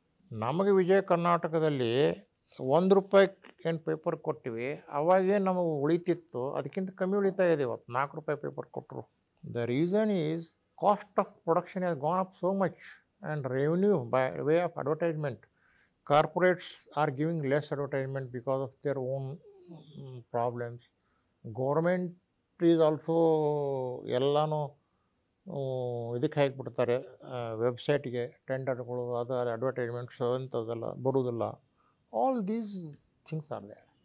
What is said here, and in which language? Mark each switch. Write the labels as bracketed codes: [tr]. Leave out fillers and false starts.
[kn] ನಮಗೆ ವಿಜಯ ಕರ್ನಾಟಕದಲ್ಲಿ ₹1 ಏನು ಪೇಪರ್ ಕೊಟ್ಟಿವಿ, ಅವಾಗೇ ನಮಗೆ ಉಳಿತಿತ್ತು, ಅದಕ್ಕಿಂತ ಕಮ್ಮಿ ಉಳಿತಾ ಇದೆ ಇವತ್ತು. [en] ₹4 [kn] ಪೇಪರ್ ಕೊಟ್ಟರು. [en] The reason is cost of production has gone up so much and revenue by way of advertisement. Corporates are giving less advertisement because of their own problems. Government is also [kn] ಎಲ್ಲನೂ ಇದಕ್ಕೆ ಹಾಕಿಬಿಡ್ತಾರೆ, ವೆಬ್ಸೈಟ್ಗೆ ಟೆಂಡರ್ಗಳು, ಅದು advertisements ಅಂಥದ್ದೆಲ್ಲ ಬರೋದಿಲ್ಲ. [en] All these things are there.